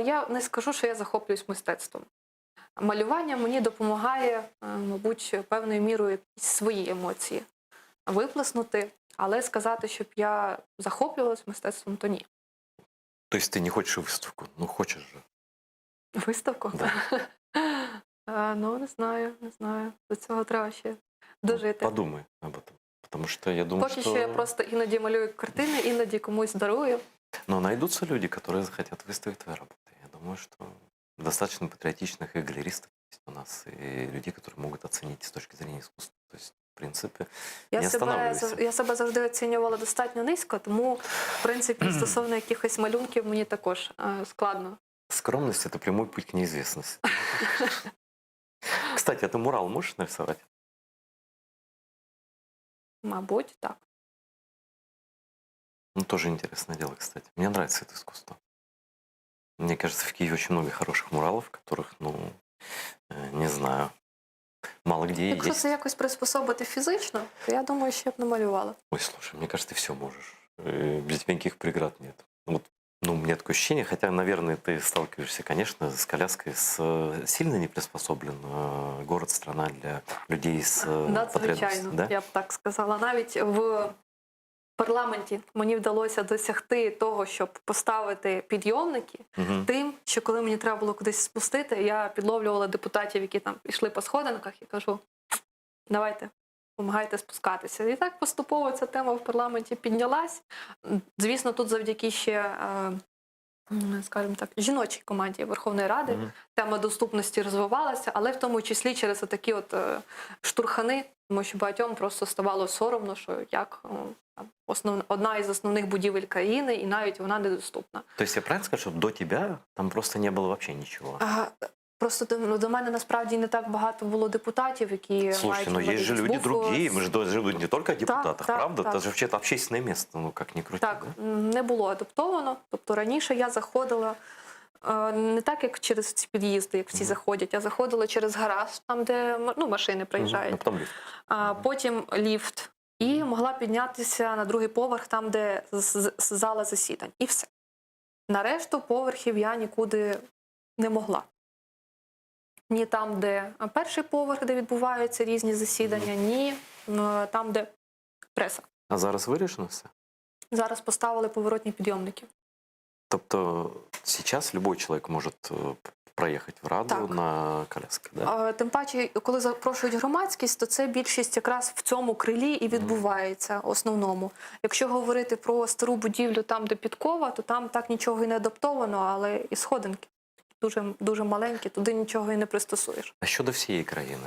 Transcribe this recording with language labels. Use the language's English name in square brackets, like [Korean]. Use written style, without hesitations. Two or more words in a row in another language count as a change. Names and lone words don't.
[Ukrainian] Я не скажу, що я захоплююсь мистецтвом. Малювання мені допомагає, мабуть, певною мірою якісь свої емоції виплеснути, але сказати, щоб я захоплювалась мистецтвом, то ні. Тобто ти не хочеш виставку? Ну хочеш же. Виставку? [Russian] Да. [Ukrainian] Ну, не знаю. До цього треба ще дожити. [Russian] Подумай об этом. Потому что я думаю, [Ukrainian] Поки [Russian] что... [Ukrainian] що я просто іноді малюю картини, іноді комусь дарую. [Russian] Но найдутся люди, которые захотят выставить твои работы. Я думаю, что достаточно патриотичных и галеристов есть у нас, и людей, которые могут оценить с точки зрения искусства. То есть, в принципе, не останавливайся. [Ukrainian] Я себе завжди оцінювала достатньо низько, тому, в принципі, стосовно якихось малюнків мені також складно. [Russian] Скромность — это прямой путь к неизвестности. Кстати, а ты мурал можешь нарисовать? [Ukrainian] Мабуть, так. [Russian] Ну, тоже интересное дело, кстати. Мне нравится это искусство. Мне кажется, в Киеве очень много хороших муралов, которых, ну, не знаю, мало где [Ukrainian] Якщо [Russian] есть. [Ukrainian] це якось приспособити фізично, то я думаю, що я б намалювала. [Russian] Ой, слушай, мне кажется, ты все можешь. Без тебя никаких преград нет. Вот, ну, у меня такое ощущение, хотя, наверное, ты сталкиваешься, конечно, с коляской, с сильно не приспособлен город, страна для людей с [Ukrainian] Надзвичайно, [Russian] потребностями, да? [Ukrainian] я б так сказала. Навіть в парламенті мені вдалося досягти того, щоб поставити підйомники, Мгм. тим, що коли мені треба було кудись спустити, я підловлювала депутатів, які там йшли по сходинках, і кажу, давайте, допомагайте спускатися. І так поступово ця тема в парламенті піднялась. Звісно, тут завдяки ще, скажімо так, жіночій команді Верховної Ради Мгм. тема доступності розвивалася, але в тому числі через такі от штурхани, тому що багатьом просто ставало соромно, що як одна із основних будівель країни, і навіть вона недоступна. [Russian] То есть я правильно скажу, что до тебя там просто не было вообще ничего? [Ukrainian] Просто до мене насправді не так багато було депутатів, які [Russian] Слушайте, [Ukrainian] мають [Russian] но есть же люди [Ukrainian] інвалідність. Був, [Russian] другие, мы же живут не только о депутатах, [Ukrainian] так, [Russian] правда? [Ukrainian] так. [Russian] Это же вообще-то общественное место, ну как ни крути, [Ukrainian] Так, [Russian] да? [Ukrainian] не було адаптовано. Тобто раніше я заходила не так, як через ці під'їзди, як всі заходять, а заходила через гараж, там, де машини [Russian] А [Ukrainian] приїжджають. [Russian] потом лифт. [Ukrainian] Потім ліфт. І могла піднятися на другий поверх, там, де зала засідань. І все. На решту поверхів я нікуди не могла. Ні там, де перший поверх, де відбуваються різні засідання, ні там, де преса. А зараз вирішено все? Зараз поставили поворотні підйомники. [Russian] Тобто сейчас любой человек может проехать в Раду [Ukrainian] Так. [Russian] на коляске, да? [Ukrainian] Тим паче, коли запрошують громадськість, то це більшість якраз в цьому крилі і відбувається основному. Якщо говорити про стару будівлю там, де підкова, то там так нічого і не адаптовано, але і сходинки дуже, дуже маленькі, туди нічого і не пристосуєш. А щодо всієї країни?